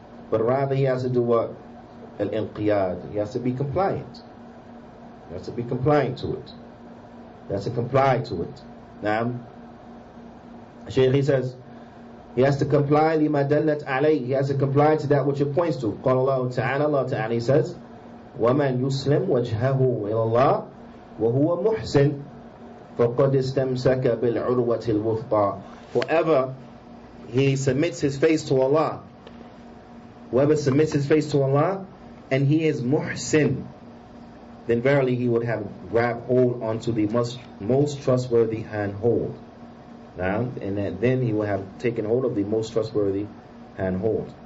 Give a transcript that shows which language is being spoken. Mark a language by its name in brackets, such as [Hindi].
[English] But rather he has to do what? Al-inqiyad. He has to be compliant. He has to be compliant to it. He has to comply to it. Now, Shaykh, he says, he has to comply [Arabic] لِمَا دَلَّتْ عَلَيْهِ. [English] He has to comply to that which it points to. [Arabic] قال الله تعالى, [English] Allah Ta'ala, he says, [Arabic] وَمَنْ يُسْلِمْ وَجْهَهُ إِلَى اللَّهِ وَهُوَ مُحْسِنٌ فَقَدْ اسْتَمْسَكَ بِالْعُرْوَةِ الْوُثْقَى. [English] Whoever he submits his face to Allah, whoever submits his face to Allah, and he is muhsin, then verily he would have grabbed hold onto the most trustworthy handhold. Now, and then he will have taken hold of the most trustworthy handhold.